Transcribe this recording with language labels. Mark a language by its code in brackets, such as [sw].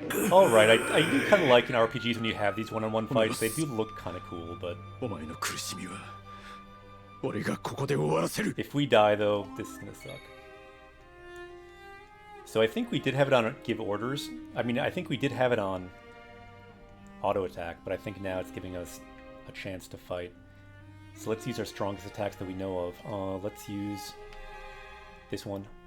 [en] Alright, I do kind of like in RPGs when you have these one-on-one fights. They do look kind of cool, but [ja] お前の苦しみは俺がここで終わらせる。 [en] if we die though, this is gonna suck. So I think we did have it on give orders. I mean, I think we did have it on auto attack, but I think now it's giving us a chance to fight. So let's use our strongest attacks that we know of. Let's use this one.